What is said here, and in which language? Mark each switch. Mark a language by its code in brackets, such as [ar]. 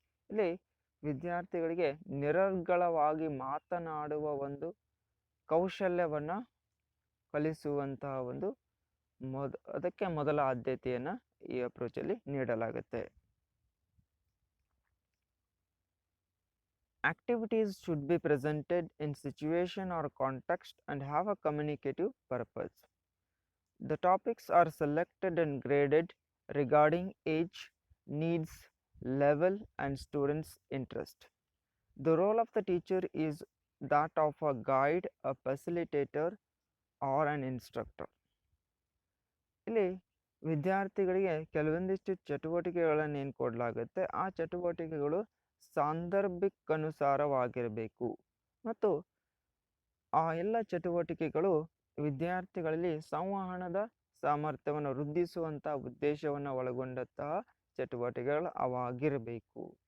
[kn] ಇಲ್ಲಿ ವಿದ್ಯಾರ್ಥಿಗಳಿಗೆ ನಿರರ್ಗಳವಾಗಿ ಮಾತನಾಡುವ ಒಂದು ಕೌಶಲ್ಯವನ್ನು ಕಲಿಸುವಂತಹ ಒಂದು ಅದಕ್ಕೆ ಮೊದಲ ಆದ್ಯತೆಯನ್ನು ಈ ಅಪ್ರೋಚಲ್ಲಿ ನೀಡಲಾಗುತ್ತೆ. [en] Activities should be presented in situation or context and have a communicative purpose. The topics are selected and graded regarding age, needs, level and students' interest. The role of the teacher is that of a guide, a facilitator or an instructor. [kn] ಇಲ್ಲಿ ವಿದ್ಯಾರ್ಥಿಗಳಿಗೆ ಕೆಲವೊಂದಿಷ್ಟು ಚಟುವಟಿಕೆಗಳನ್ನು ಏನು ಕೊಡಲಾಗುತ್ತೆ, ಆ ಚಟುವಟಿಕೆಗಳು ಸಾಂದರ್ಭಿಕನುಸಾರವಾಗಿರಬೇಕು ಮತ್ತು ಆ ಎಲ್ಲ ಚಟುವಟಿಕೆಗಳು ವಿದ್ಯಾರ್ಥಿಗಳಲ್ಲಿ ಸಂವಹನದ ಸಾಮರ್ಥ್ಯವನ್ನು ವೃದ್ಧಿಸುವಂತಹ ಉದ್ದೇಶವನ್ನು ಒಳಗೊಂಡಂತಹ ಚಟುವಟಿಕೆಗಳು ಅವಾಗಿರಬೇಕು.